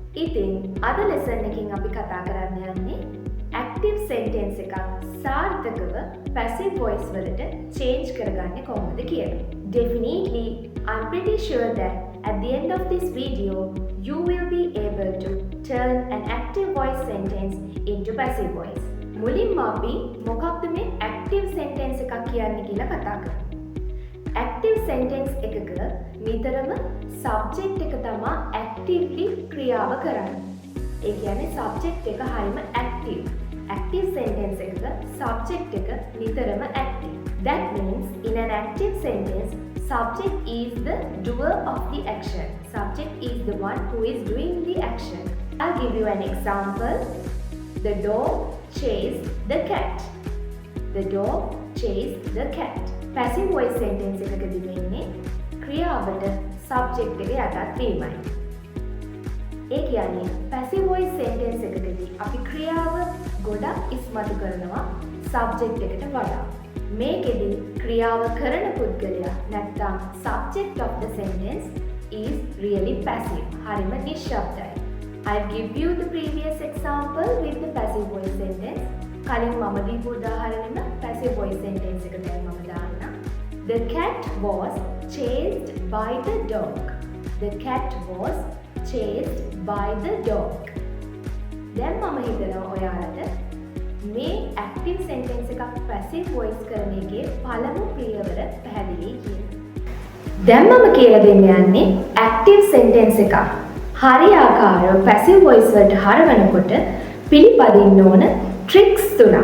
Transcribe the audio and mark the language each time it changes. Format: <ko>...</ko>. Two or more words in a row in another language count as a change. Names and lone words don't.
<si>ඉතින් අද ලෙසන් එකකින් අපි කතා කරන්න යන්නේ</si> <en>active sentence</en> <si>එකක් සාර්ථකව</si> <en>passive voice</en> <si>වලට change කරගන්නේ කොහොමද කියලා.</si> <en>Definitely, I'm pretty sure that at the end of this video, you will be able to turn an active voice sentence into passive voice.</en> <si>මුලින්ම අපි මොකක්ද මේ</si> <en>active sentence</en> <si>එකක් කියන්නේ කියලා කතා කරමු.</si> <en>Active sentence</en> <si>එකක නිතරම subject එක තමයි actively ක්‍රියාව කරන්නේ. ඒ කියන්නේ subject එක හරිම active.</si> <en>Active sentence</en> <si>එකක subject එක නිතරම active.</si> <en>That means in an active sentence, subject is the doer of the action. Subject is the one who is doing the action. I'll give you an example. The dog chased the cat. The dog chased the cat.</en> <si>Passive voice sentence එකකදී වෙන්නේ ක්‍රියාවට subject එක යටත් වීමයි. ඒ කියන්නේ</si> <en>passive voice sentence</en> <si>එකකදී අපි ක්‍රියාව ගොඩක් ඉස්මතු කරනවා subject එකට වඩා. මේකෙදී ක්‍රියාව කරන පුද්ගලයා නැත්නම්</si> <en>subject of the sentence is really passive.</en> <si>හරිම නිශ්ශබ්දයි.</si> <en>I'll give you the previous example with the passive voice sentence.</en> <si>කලින් මම දීපු උදාහරණෙම</si> <en>passive voice sentence</en> <si>එක දැන් මම දාන්නම්.</si> <en>The cat was chased by the dog. The cat was chased by the dog.</en> <si>දැන් මම හිතනවා ඔයාලට මේ</si> <en>active sentence</en> <si>එකක්</si> <en>passive voice</en> <si>කරන එකේ පළමු පියවර පැහැදිලි කියලා. දැන් මම කියලා දෙන්න යන්නේ</si> <en>active sentence</en> <si>එකක් හරියාකාරව</si> <en>passive voice</en> <si>වලට හරවනකොට පිළිපදින්න ඕන tricks තුනක්.</si>